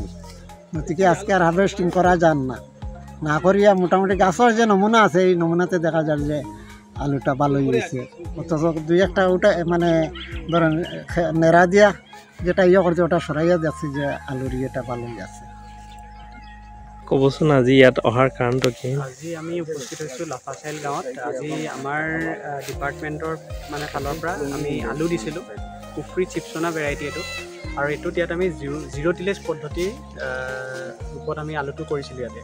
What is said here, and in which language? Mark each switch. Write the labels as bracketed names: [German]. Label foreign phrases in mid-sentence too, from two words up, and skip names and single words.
[Bangla] গতিকে আজকে আর হারভেস্টিং করা যান না করিয়া মোটামুটি গাছের যে নমুনা আছে, এই নমুনাতে দেখা যায় যে আলুটা ভালোই হয়েছে। অথচ দুই একটা উঠে মানে ধরেন নেড়া দিয়া যেটা করছে ওটা সরাইয়া যাচ্ছে যে আলুর ইয়েটা ভালোই আছে। [Assamese] ক'বচোন আজি ইয়াত অহাৰ কাৰণটো কি? আজি আমি উপস্থিত হৈছোঁ লাফাচাইল গাঁৱত। আজি আমাৰ ডিপাৰ্টমেণ্টৰ ফালৰ পৰা আমি আলু দিছিলোঁ, কুফ্ৰি চিপছনা ভেৰাইটি এইটো। আৰু এইটোত ইয়াত আমি [English] zero tillage [Assamese] পদ্ধতিৰ ৰূপত আমি আলুটো কৰিছিলোঁ ইয়াতে।